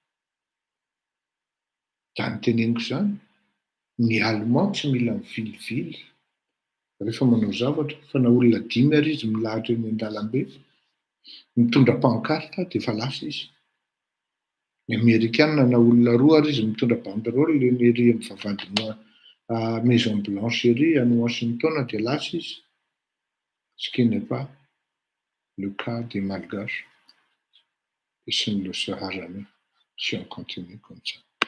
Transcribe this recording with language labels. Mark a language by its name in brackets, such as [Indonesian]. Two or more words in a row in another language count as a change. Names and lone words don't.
[Malagasy] da ny teneniko zany ny allemand tsy mila mivilivily rehefa manao zavatra fa na olona 5 ary izy milahatra eny an-dalambe mitondra pancarte de fa lasa izy ny amerikana na olona 2 ary izy mitondra banderole eny ery amin'ny vavahadina [French] maison blanche [Malagasy] ery any Washington de lasa izy [French] ce qui n'est pas le cas des malgaches et ce ne le sera jamais si on continue comme ça.